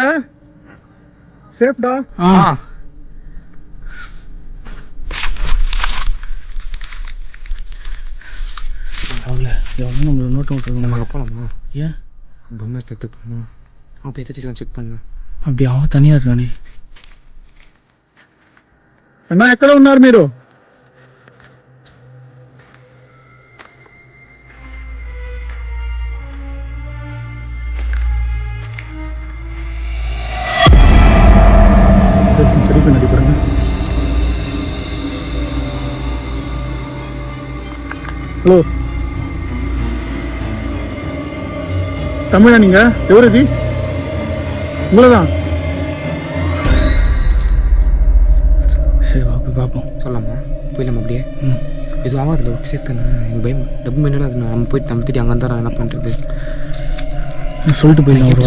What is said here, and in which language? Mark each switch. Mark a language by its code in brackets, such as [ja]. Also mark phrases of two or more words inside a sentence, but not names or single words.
[ta] சேஃப்டா? அவ்வளோ எவ்வளோ நம்மளை நோட்டம் விட்டுருக்கோம். நம்ம அங்கே போகலாமா? ஏன் பொம்மை செக் பண்ணணும். அவன் போய் எதாச்சும் செக் பண்ணு. அப்படி அவன் தனியாக இருக்கானே. [te] అన్నా ఎక్కడ ఉన్నారు మీరు? [ta] சரி பண்ணி பாருங்க. ஹலோ, தமிழா நீங்க? [te] ఎవరు ఇది? [ta] உங்களதான்? சரி வா போய் பார்ப்போம். சொல்லலாமா? போயிடலாமா அப்படியே? எதுவும் ஆகாதுல ஒரு சேஃப் தானே. எனக்கு பயம் டப்பு மெயினாக இருக்குது. நம்ம போயிட்டு நம்ம தேடி அங்கே இருந்தால் என்ன பண்ணுறது? சொல்லிட்டு போயிடலாம் ஒரு வார்த்தை.